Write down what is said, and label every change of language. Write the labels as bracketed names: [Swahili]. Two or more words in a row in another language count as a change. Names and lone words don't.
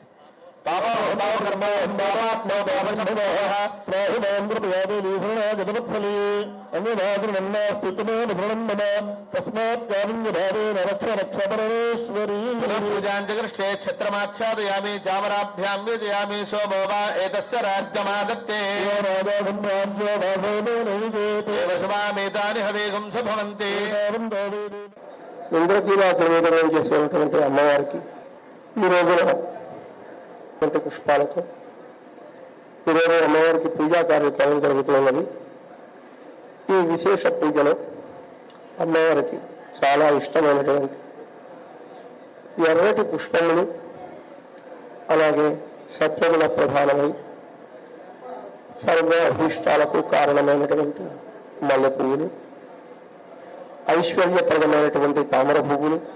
[Sanskrit] छत्रमाच्छादयामि चामराभ्यां वेदयामि सोमो वा एतस्य राज्यमादत्ते देवशुभामेतानि हवेगं स भवन्ति [Telugu] ఇంద్రకీలాద్రి మీద చేసేటువంటి అమ్మవారికి ఈ రోజున పుష్పాలతో ఈరోజు అమ్మవారికి పూజా కార్యక్రమం జరుగుతున్నది. ఈ విశేష పూజలో అమ్మవారికి చాలా ఇష్టమైనటువంటి ఎర్రటి పుష్పములు, అలాగే సత్వగుణ ప్రధానమై సర్వ అభీష్టాలకు కారణమైనటువంటి మల్లె పువ్వులు, ఐశ్వర్యప్రదమైనటువంటి తామర పువ్వులు,